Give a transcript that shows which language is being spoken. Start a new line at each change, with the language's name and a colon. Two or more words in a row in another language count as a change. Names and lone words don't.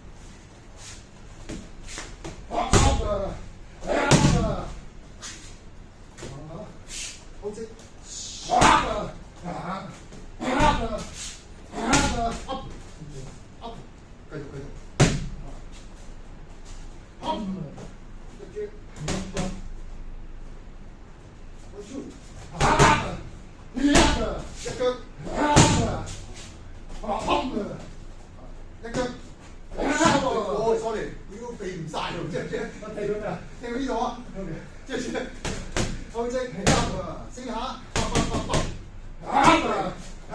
Cantonese: 啪啪的，啪的，啊，好似啪的，啪啪的，啪的 ，
English: up up，
Cantonese: 繼續。up，這些我就啪的，啪的，一個啪的，砰的，一個啪的，哦 ，sorry，呢個避唔晒喎，知唔知？我睇到咩？聽到呢度啊？即係好似啪的，試下，啪啪啪啪，啪的。